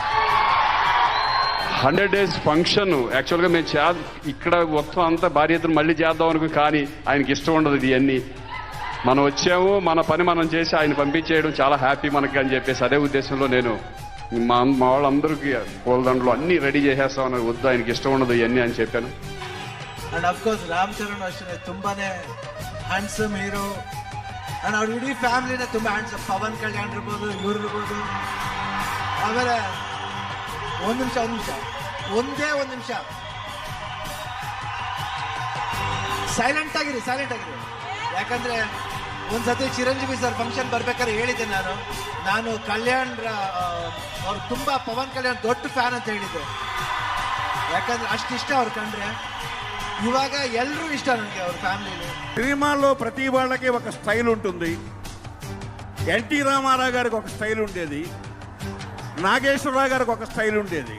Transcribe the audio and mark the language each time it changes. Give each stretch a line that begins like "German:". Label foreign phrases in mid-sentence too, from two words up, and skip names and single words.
Telugu: 100 days ఫంక్షన్ యాక్చువల్గా మేము ఇక్కడ మొత్తం అంతా భార్యతను మళ్ళీ చేద్దాం అనుకుని, కానీ ఆయనకి ఇష్టం ఉండదు ఇవన్నీ. మనం వచ్చాము, మన పని మనం చేసి ఆయన పంపించేయడం చాలా హ్యాపీ మనకి అని చెప్పేసి అదే ఉద్దేశంలో నేను మా వాళ్ళందరికీ పూలదండలు అన్నీ రెడీ చేసేస్తామని, వద్దు ఆయనకి ఇష్టం ఉండదు ఇవన్నీ అని చెప్పాను.
English: and of course
Kannada: ರಾಮ್ ಚರಣ್ ಅಷ್ಟೇ ತುಂಬಾನೇ
English: handsome hero
Kannada: ಅಂಡ್ ಅವ್ರ ಇಡೀ ಫ್ಯಾಮಿಲಿನೇ ತುಂಬಾ ಹ್ಯಾಂಡ್ಸಮ್. ಪವನ್ ಕಲ್ಯಾಣ್ ಇರ್ಬೋದು, ಇವ್ರು ಇರ್ಬೋದು. ಆಮೇಲೆ ಒಂದ್ ನಿಮಿಷ ಸೈಲೆಂಟ್ ಆಗಿರಿ. ಯಾಕಂದ್ರೆ ಒಂದ್ಸತಿ ಚಿರಂಜೀವಿ ಸರ್ ಫಂಕ್ಷನ್ ಬರ್ಬೇಕಾದ್ರೆ ಹೇಳಿದ್ದೆ ನಾನು ಕಲ್ಯಾಣ್ ಅವ್ರು ತುಂಬಾ ಪವನ್ ಕಲ್ಯಾಣ್ ದೊಡ್ಡ ಫ್ಯಾನ್ ಅಂತ ಹೇಳಿದ್ದೆ. ಯಾಕಂದ್ರೆ ಅಷ್ಟಿಷ್ಟ ಅವ್ರು ಕಂಡ್ರೆ. ಇವಾಗ ಎಲ್ಲರೂ ಇಷ್ಟಂ ನನಗೆ ಅವ್ರ ఫ్యామిలీలో.
Telugu: సినిమాల్లో ప్రతి వాళ్ళకి ఒక స్టైల్ ఉంటుంది. ఎన్టీ రామారావు గారికి ఒక స్టైల్ ఉండేది, నాగేశ్వరరావు గారికి ఒక స్టైల్ ఉండేది.